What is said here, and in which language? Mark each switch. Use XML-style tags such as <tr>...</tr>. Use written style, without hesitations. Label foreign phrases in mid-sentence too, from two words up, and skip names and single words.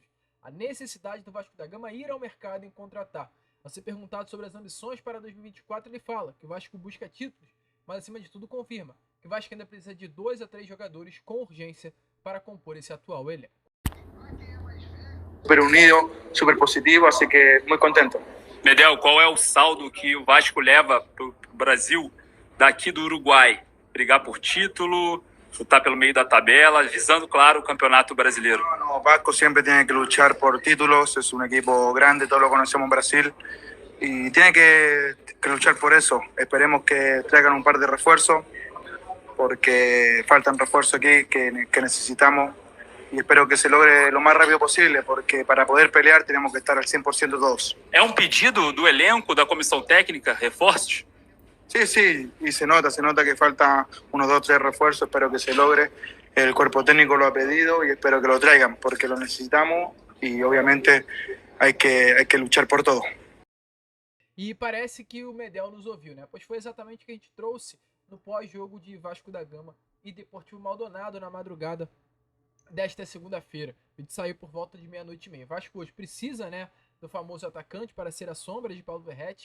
<pt>A necessidade do Vasco da Gama ir ao mercado e contratar. Ao ser perguntado sobre as ambições para 2024, ele fala que o Vasco busca títulos, mas acima de tudo confirma que o Vasco ainda precisa de 2 a 3 jogadores com urgência para compor esse atual elenco.</pt> <es>Super unido, super positivo, así que muy contento.</es> <pt>Medel, qual é o saldo que o Vasco leva para o Brasil daqui do Uruguai? Brigar por título, lutar pelo meio da tabela, visando, claro, o Campeonato Brasileiro.</pt> <es>No, Vasco siempre tiene que luchar por títulos, es un equipo grande, todos lo conocemos en Brasil, y tiene que luchar por eso. Esperemos que traigan un par de refuerzos, porque faltan refuerzos aquí que necesitamos, y espero que se logre lo más rápido posible, porque para poder pelear tenemos que estar al 100% todos.</es> <pt>É um pedido do elenco, da comissão técnica, reforços?</pt> <es>Sí, y se nota que falta unos 2 o 3 refuerzos, espero que se logre. El cuerpo técnico lo ha pedido y espero que lo traigan, porque lo necesitamos y obviamente hay que luchar por todo.</es> <pt>E parece que o Medel nos ouviu, né? Pois foi exatamente o que a gente trouxe no pós-jogo de Vasco da Gama e Deportivo Maldonado na madrugada desta segunda-feira. A gente saiu por volta de 00:30. Vasco hoje precisa, né, do famoso atacante para ser a sombra de Paulo Verratti.</pt>